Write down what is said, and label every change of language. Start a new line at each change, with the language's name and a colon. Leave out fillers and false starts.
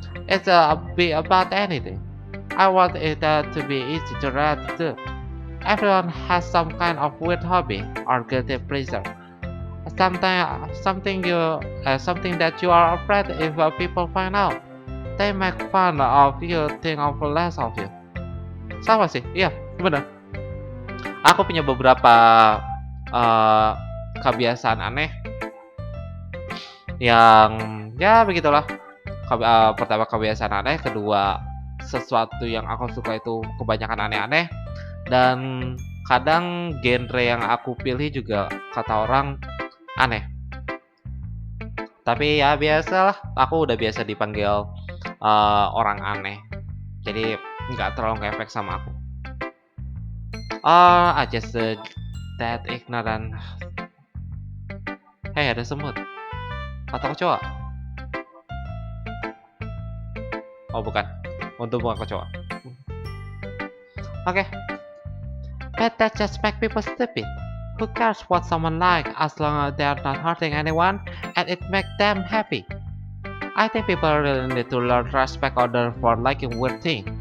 English: It's be about anything. I want it to be easy to read too. Everyone has some kind of weird hobby or guilty pleasure. Something that you are afraid if people find out. They make fun of you, think of less of you.
Indonesian: Sama sih, iya, bener. Aku punya beberapa uh, kebiasaan aneh yang ya begitulah. Pertama kebiasaan aneh, kedua sesuatu yang aku suka itu kebanyakan aneh-aneh, dan kadang genre yang aku pilih juga kata orang aneh. Tapi ya biasalah, aku udah biasa dipanggil orang aneh, jadi nggak terlalu ngefek sama aku.
English: I just that ignorant. Hey,
Indonesian: ada semut. Atau kecoa? Oh bukan, untuk bukan kecoa. Oke.
English: But that just make people stupid. Who cares what someone like as long as they are not hurting anyone and it make them happy? I think people really need to learn respect others for liking weird thing.